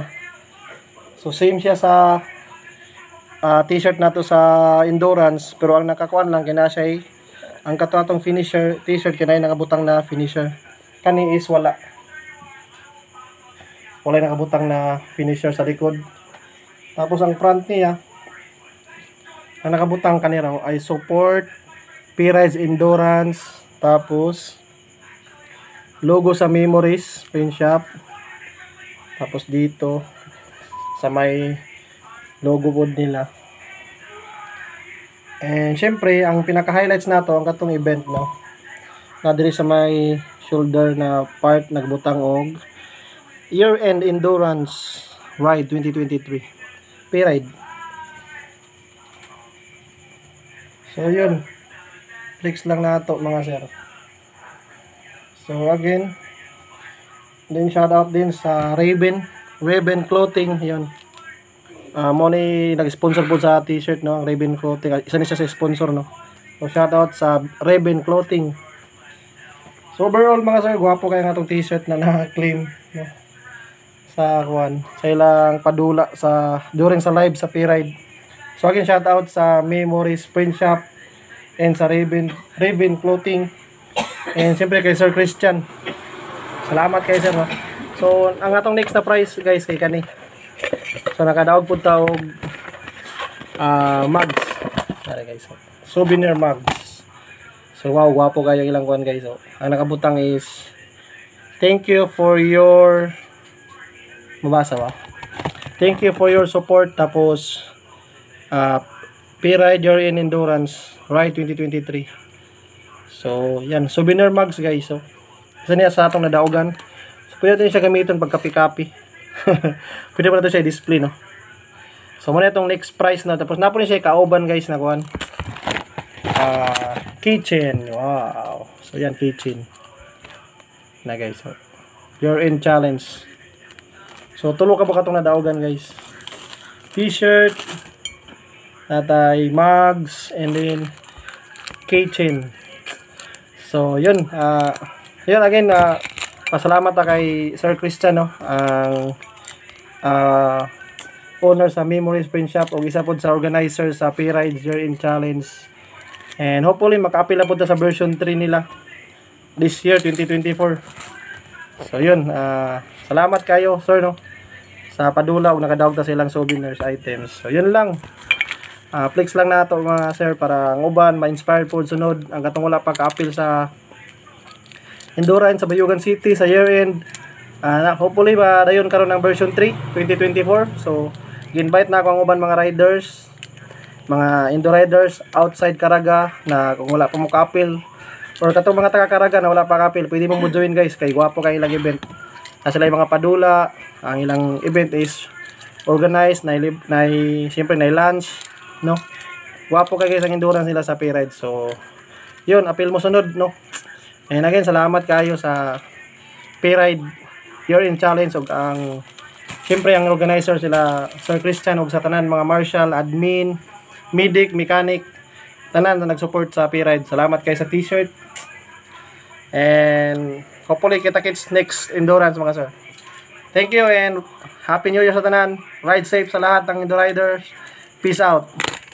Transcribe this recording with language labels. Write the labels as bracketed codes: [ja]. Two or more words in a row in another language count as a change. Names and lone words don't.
[ceb] So same siya sa t-shirt nato sa Endurance, pero ang nakakuan lang kina siya ang katong [en] finisher t-shirt [ceb] kinay nakabutang na finisher. Kani is wala nakabutang na finisher sa likod. Tapos ang front niya ang nakabutang kanira [en] I support [ceb] P-Rides Endurance, tapos logo sa Memories Print Shop, tapos dito sa may logo board nila. And syempre ang pinaka-highlights nato ang katong event no, na diri sa may shoulder na part nagbutang og Year-End Endurance Ride 2023 P-Ride. So yun, flex lang nato mga sir. [en] So again, then shout out [ceb] din sa Raven Clothing. Yun, mo ni nag-sponsor po sa t-shirt no, ang Raven Clothing. Isa ni siya sa sponsor no. So shout out sa Raven Clothing. [en] So overall [ceb] mga sir, gwapo kaya nga itong t-shirt na na-claim no, sa kuan sa ilang padula sa during sa live sa P-Ride. [en] So again, [ceb] shout out sa Memories Print Shop and sa Raven Clothing, and siyempre kay Sir Christian. Salamat kay sir no. So ang atong next na prize guys kay kani. So nakadaog pud ta og mugs. [en] Tara guys. Souvenir mugs. [ceb] So wow, gwapo kayo ilang kuan guys. So ang nakabutang is [en] thank you for your [ceb] mabasa ba? [en] Thank you for your support, tapos P-Ride Year-End Endurance Ride 2023. [ceb] So yan, souvenir mugs guys. So isa niya sa atong nadaugan. [tl] So pwede natin siya gamitin pag kapi-kapi. Pwede pa natin siya i-display no. [ceb] So muna itong [en] next price [ceb] na, tapos napo niya siya kauban guys na kuan kitchen. Wow. So yan, kitchen na guys. So Year-End Challenge. So tulo ka ba katong nadaugan guys? T-shirt, natay mugs, [en] and then keychain. [ceb] So yun, yun again, pasalamat kay Sir Christian no, ang owner sa Memories Print Shop ug isa pod sa organizer sa P-Rides Year in Challenge. [en] And hopefully [ceb] maka-apil na po sa version 3 nila [en] this year [ceb] 2024. So yun, salamat kayo sir no sa padula ug nakadawat ta silang souvenirs items. So yun lang. Flex lang nato mga sir para ang uban ma-inspire po sunod ang katong wala pa ka-apil sa Endurance sa Bayugan City sa year end. Hopefully ba dayon karon ng version 3 2024. So gi-invite na ako ang uban mga riders, mga Indo riders outside Caraga na kung wala pa mo ka-apil or katong mga taga Caraga na wala pa ka-apil, pwede mo join guys kay gwapo kay ilang event. [tl] Sila yung mga [ceb] padula, ang ilang event is organized na siyempre na lunch no. Gwapo kay guys ang endurance nila sa P-Ride. So yun, apil mo sunod no. [en] And again, [ceb] salamat kayo sa P-Ride Year in Challenge ug ang siyempre ang organizer sila Sir Christian ug sa tanan mga marshal, admin, medic, mechanic, tanan na nag-support sa P-Ride. Salamat kayo sa t-shirt. [en] And hopefully [ceb] kita-kits [en] next endurance [ceb] mga sir. [en] Thank you and Happy New Year [ceb] sa tanan. [en] Ride safe [tl] sa lahat ng [en] Indo riders. Peace out.